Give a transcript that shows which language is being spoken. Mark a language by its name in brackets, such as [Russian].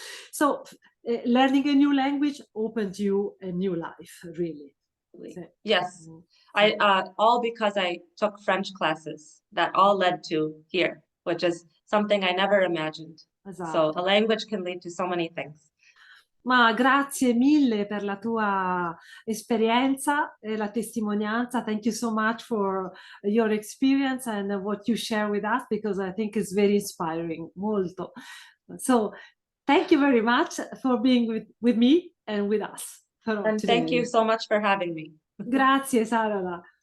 [English] So learning a new language opens you a new life, really. Yes. I all because I took French classes that all led to here, which is something I never imagined. So a language can lead to so many things. [Italian] Ma grazie mille per la tua esperienza e la testimonianza. [English] Thank you so much for your experience and what you share with us, because I think it's very inspiring, [Italian] molto. [English] So thank you very much for being with me and with us. And thank you so much for having me. [Italian] Grazie, Sarala.